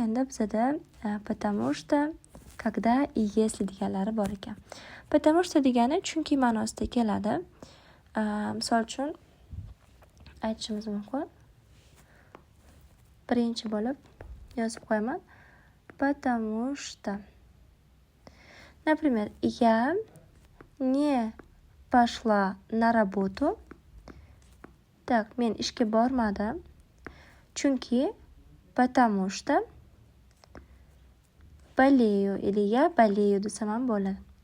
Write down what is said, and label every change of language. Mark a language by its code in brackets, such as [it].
[uz] Endi bizda потому что, когда и если deganlari bor ekan. Потому что degani chunki ma'nosida keladi. Misol uchun aytishimiz mumkin. Birinchi bo'lib yozib qo'yaman. [ru] Потому что. Например, я не пошла на работу. [uz] Так, men ishga bormadim. [ru] Chunki потому что болею или я болею desam ham bo'ladi.